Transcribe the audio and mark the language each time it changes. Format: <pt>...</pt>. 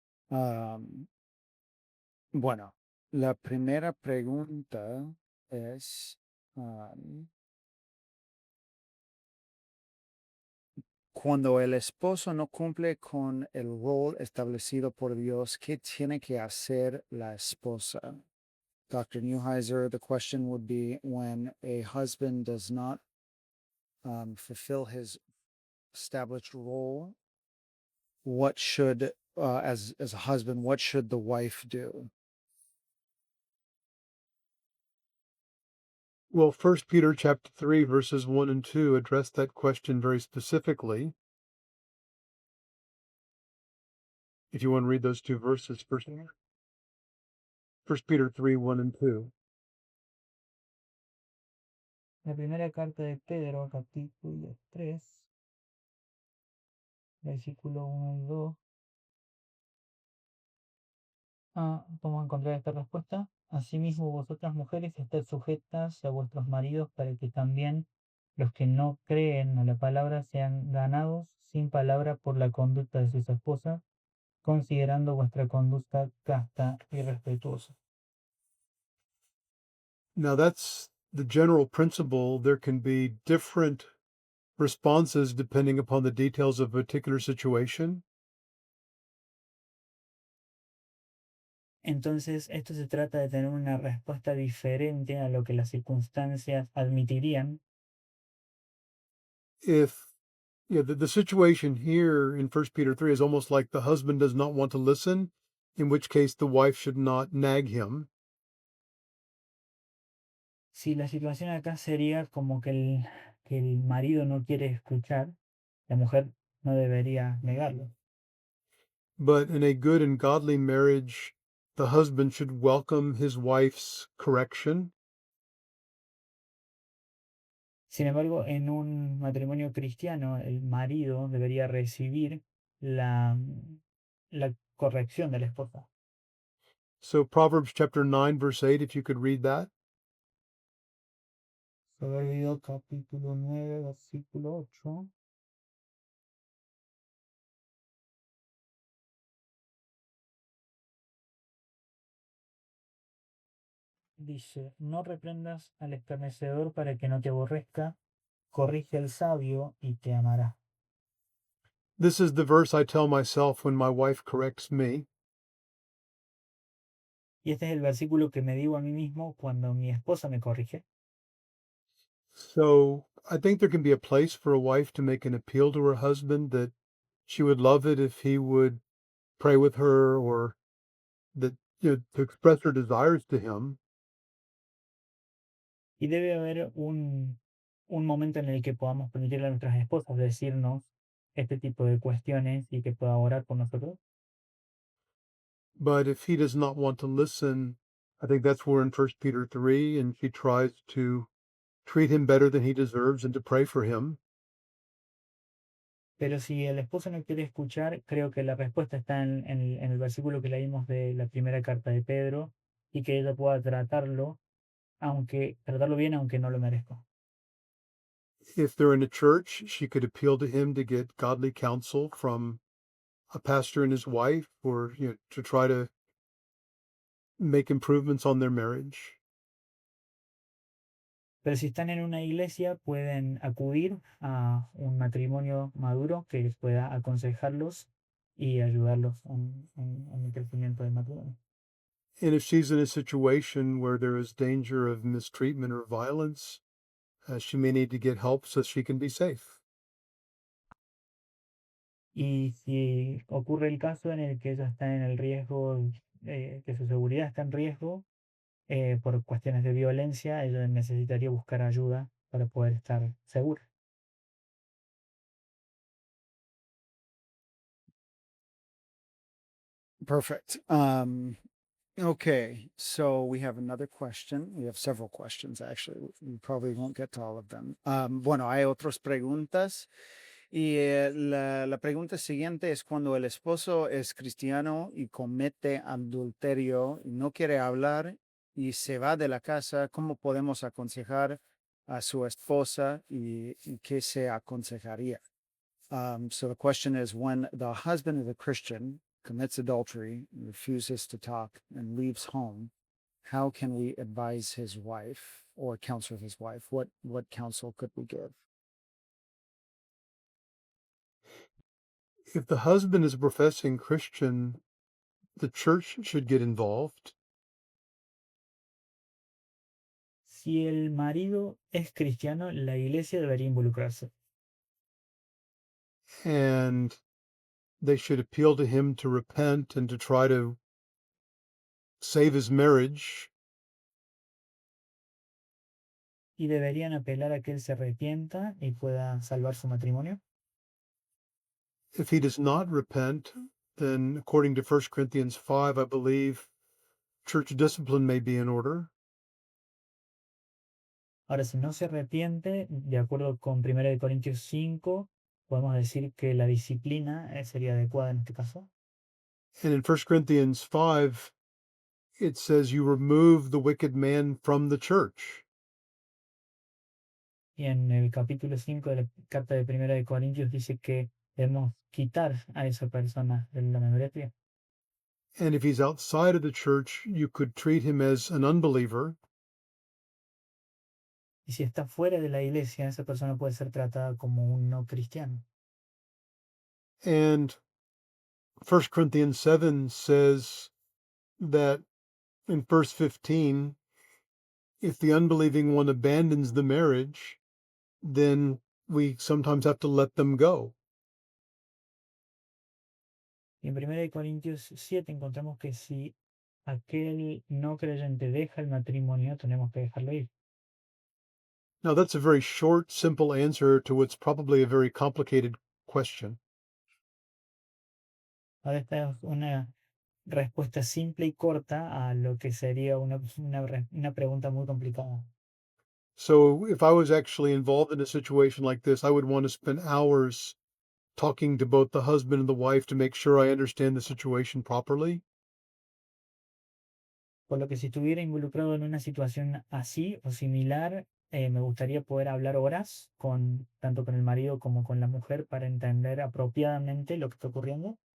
<es>Am, bueno, la primera pregunta es, cuando el esposo no cumple con el rol establecido por Dios, ¿qué tiene que hacer la esposa?</es> <en>Dr. Neuheiser, the question would be, when a husband does not fulfill his established role, what should, as a husband, what should the wife do? Well, First Peter chapter 3, verses 1 and 2 address that question very specifically. If you want to read those two verses, First Peter 3, 1 and 2.</en> <es>La primera carta de Pedro, capítulo 3, versículo 1 y 2. Vamos a encontrar esta respuesta. Asimismo, vosotras mujeres, estad sujetas a vuestros maridos para que también los que no creen a la palabra sean ganados sin palabra por la conducta de sus esposas, considerando vuestra conducta casta y respetuosa.</es> <en>Now, that's the general principle. There can be different responses depending upon the details of a particular situation.</en> <es>Entonces, esto se trata de tener una respuesta diferente a lo que las circunstancias admitirían.</es> <en>If the situation here in First Peter 3 is almost like the husband does not want to listen, in which case the wife should not nag him.</en> <es>Si la situación acá sería como que el marido no quiere escuchar, la mujer no debería negarlo.</es> <en>But in a good and godly marriage, the husband should welcome his wife's correction.</en> <es>Sin embargo, en un matrimonio cristiano, el marido debería recibir la, la corrección de la esposa.</es> <en>So Proverbs chapter 9, verse 8, if you could read that.</en> <es>Proverbio capítulo 9, versículo 8. Dice, no reprendas al escarnecedor para que no te aborrezca, corrige al sabio y te amará.</es> <en>This is the verse I tell myself when my wife corrects me.</en> <es>Y este es el versículo que me digo a mí mismo cuando mi esposa me corrige.</es> <en>So I think there can be a place for a wife to make an appeal to her husband that she would love it if he would pray with her or that to express her desires to him.</en> <es>Y debe haber un momento en el que podamos permitirle a nuestras esposas decirnos este tipo de cuestiones y que pueda orar por nosotros.</es> <en>But if he does not want to listen, I think that's where in First Peter 3, and she tries to treat him better than he deserves and to pray for him.</en> <es>Pero si el esposo no quiere escuchar, creo que la respuesta está en el versículo que leímos de la primera carta de Pedro y que ella pueda tratarlo bien aunque no lo merezca.</es> <en>If they're in a church, she could appeal to him to get godly counsel from a pastor and his wife, or to try to make improvements on their marriage.</en> <es>Pero si están en una iglesia, pueden acudir a un matrimonio maduro que les pueda aconsejarlos y ayudarlos en el crecimiento del matrimonio.</es> <en>And if she's in a situation where there is danger of mistreatment or violence, she may need to get help so she can be safe.</en> <es>Y si ocurre el caso en el que ella está en el riesgo, que su seguridad está en riesgo por cuestiones de violencia, ella necesitaría buscar ayuda para poder estar segura.</es> <en>Perfect. Okay, so we have another question. We have several questions, actually. We probably won't get to all of them.</en> <es>Bueno, hay otras preguntas. Y la pregunta siguiente es cuando el esposo es cristiano y comete adulterio y no quiere hablar y se va de la casa, ¿cómo podemos aconsejar a su esposa y qué se aconsejaría?</es> <en>So the question is, when the husband of a Christian commits adultery, refuses to talk, and leaves home, how can we advise his wife or counsel his wife? What counsel could we give? If the husband is a professing Christian, the church should get involved.</en> <es>Si el marido es cristiano, la iglesia debería involucrarse.</es> <en>And they should appeal to him to repent and to try to save his marriage.</en> <es>Y deberían apelar a que él se arrepienta y pueda salvar su matrimonio.</es> <en>If he does not repent, then according to 1 Corinthians 5, I believe church discipline may be in order.</en> <es>Ahora, si no se arrepiente, de acuerdo con 1 Corintios 5, podemos decir que la disciplina sería adecuada en este caso.</es> <en>And in 1 Corinthians 5, it says you remove the wicked man from the church.</en> <es>Y en el capítulo 5 de la carta de 1 Corintios dice que debemos quitar a esa persona de la membresía.</es> <en>And if he's outside of the church, you could treat him as an unbeliever.</en> <es>Y si está fuera de la iglesia, esa persona puede ser tratada como un no cristiano.</es> <en>And 1 Corinthians 7 says that in verse 15, if the unbelieving one abandons the marriage, then we sometimes have to let them go.</en> <es>Y en 1 Corintios 7 encontramos que si aquel no creyente deja el matrimonio, tenemos que dejarlo ir.</es> <en>Now, that's a very short, simple answer to what's probably a very complicated question.</en> <es>Ahora esta es una respuesta simple y corta a lo que sería una pregunta muy complicada.</es> <en>So, if I was actually involved in a situation like this, I would want to spend hours talking to both the husband and the wife to make sure I understand the situation properly.</en> <es>Por lo que si estuviera involucrado en una situación así o similar, me gustaría poder hablar horas tanto con el marido como con la mujer para entender apropiadamente lo que está ocurriendo.</es>